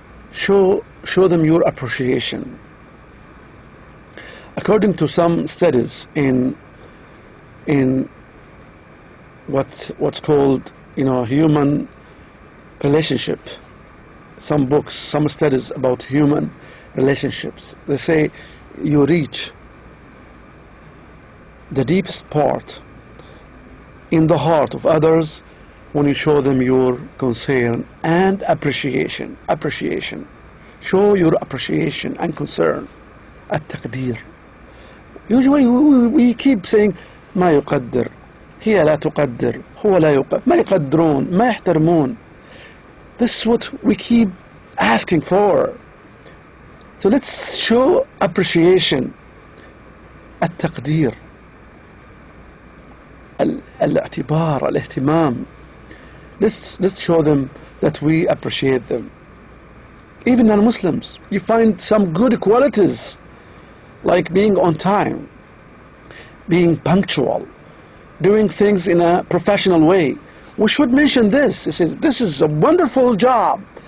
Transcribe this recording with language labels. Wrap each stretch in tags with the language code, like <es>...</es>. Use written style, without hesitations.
<en>Show them your appreciation. According to some studies in what's called human relationship, some books, some studies about human relationships, they say you reach the deepest part in the heart of others when you show them your concern and appreciation. Show your appreciation and concern.</en> <ar>التقدير.</ar> <en>Usually we keep saying</en> <ar>ما يقدر، هي لا تقدر، هو لا يقدر، ما يقدرون، ما يحترمون.</ar> <en>This is what we keep asking for. So let's show appreciation.</en> <ar>التقدير، الاعتبار، الاهتمام.</ar> <en>Let's show them that we appreciate them. Even non-Muslims, you find some good qualities like being on time, being punctual, doing things in a professional way. We should mention this. It says, this is a wonderful job.</en>